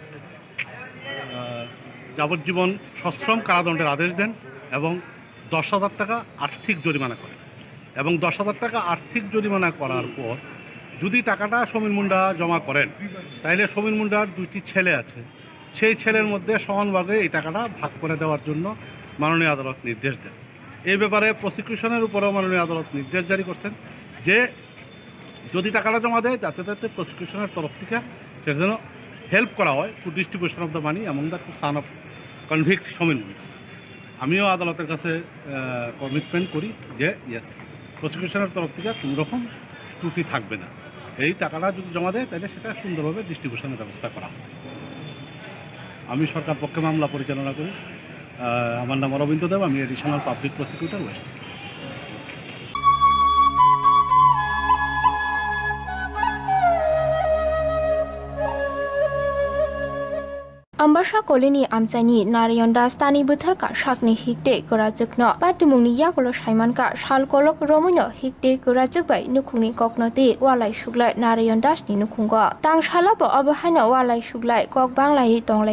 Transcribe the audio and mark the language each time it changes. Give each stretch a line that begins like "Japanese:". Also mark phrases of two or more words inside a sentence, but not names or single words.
Bangla: যাবজ্জীবন সশ্রম কারাদণ্ডের আদেশ দেন এবং 10,000 টাকা আর্থিক জরিমানা করেন এবং 10,000 টাকা আর্থিক জরিমানা করার পর যদি টাকাটা সমীর মুন্ডা জমা করেন তাইলে সমীর মুন্ডার 2টি ছেলে আছে, সেই ছেলের মধ্যে সমানভাবে এই টাকাটা ভাগ করে দেওয়ার জন্য মাননীয় আদালত নির্দেশ দেন। এই ব্যাপারে প্রসিকিউশনের উপরেও মাননীয় আদালত নির্দেশ জারি করছেন যে যদি টাকাটা জমা দেয় যাতে প্রসিকিউশনের তরফ থেকে সেটা যেন হেল্প করা হয়
English: to distribution of the money among the son of convict
Bangla: সমীর মুন্ডা। আমিও আদালতের কাছে কমিটমেন্ট করি যে ইয়েস, প্রসিকিউশনের তরফ থেকে কোনো রকম ত্রুটি থাকবে না, এই টাকাটা যদি জমা দেয় তাহলে সেটা সুন্দরভাবে ডিস্ট্রিবিউশনের ব্যবস্থা করা হবে। আমি সরকার পক্ষে মামলা পরিচালনা করি। আমার নাম অরবিন্দ দেব, আমি
English: additional public prosecutor West.
Kok Borok: Ambasha kolini amsani Narayonda stani buthar ka shakni hikte korajukno patumungni yakolo shaiman ka shal kolok romuno hikte korajuk bai nukhuni koknoti walai suglai Narayondas ni nukhungo tang shala bo abahana walai suglai kok banglai tonglai